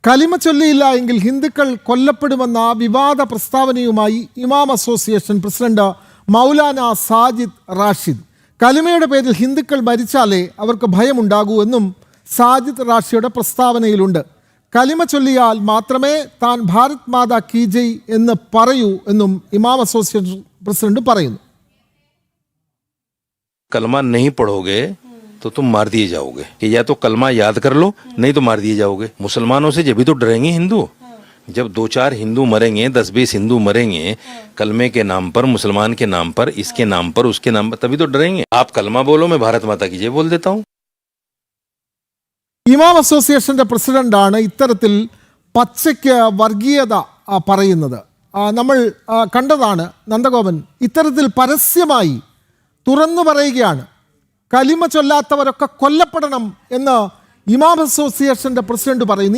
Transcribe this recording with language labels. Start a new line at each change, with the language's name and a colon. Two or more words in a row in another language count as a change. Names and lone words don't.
Malayalam: കലിമ ചൊല്ലിയില്ല എങ്കിൽ ഹിന്ദുക്കൾ കൊല്ലപ്പെടുമെന്ന വിവാദ പ്രസ്താവനയുമായി ഇമാം അസോസിയേഷൻ പ്രസിഡന്റ് മൗലാന സാജിദ് റാഷിദ്. കലിമയുടെ പേരിൽ ഹിന്ദുക്കൾ മരിച്ചാലേ അവർക്ക് ഭയമുണ്ടാകൂ എന്നും സാജിദ് റാഷിയുടെ പ്രസ്താവനയിലുണ്ട്. കലിമ ചൊല്ലിയാൽ മാത്രമേ താൻ
Hindi: भारत माता की जय
Malayalam: എന്ന് പറയൂ എന്നും ഇമാം അസോസിയേഷൻ പ്രസിഡന്റ് പറയുന്നു.
Hindi: कलमा नहीं पढ़ोगे तो तुम मार दिए जाओगे कि या तो कलमा याद कर लो, नहीं तो मार दिए जाओगे। मुसलमानों से जब भी तो डरेंगे हिंदू। जब 2-4 हिंदू मरेंगे, 10-20 हिंदू मरेंगे कलमे के नाम पर, मुसलमान के नाम पर, इसके नाम पर, उसके नाम पर, तभी तो डरेंगे। आप कलमा बोलो, मैं भारत माता की जय बोल देता हूँ.
Malayalam: ഇമാം അസോസിയേഷന്റെ പ്രസിഡന്റാണ് ഇത്തരത്തിൽ പച്ചയ്ക്ക് വർഗീയത പറയുന്നത്. നമ്മൾ കണ്ടതാണ്. നന്ദഗോപൻ ഇത്തരത്തിൽ പരസ്യമായി തുറന്നു പറയുകയാണ്. കലിമ ചൊല്ലാത്തവരൊക്കെ കൊല്ലപ്പെടണം എന്ന് ഇമാം അസോസിയേഷന്റെ പ്രസിഡന്റ് പറയുന്നു.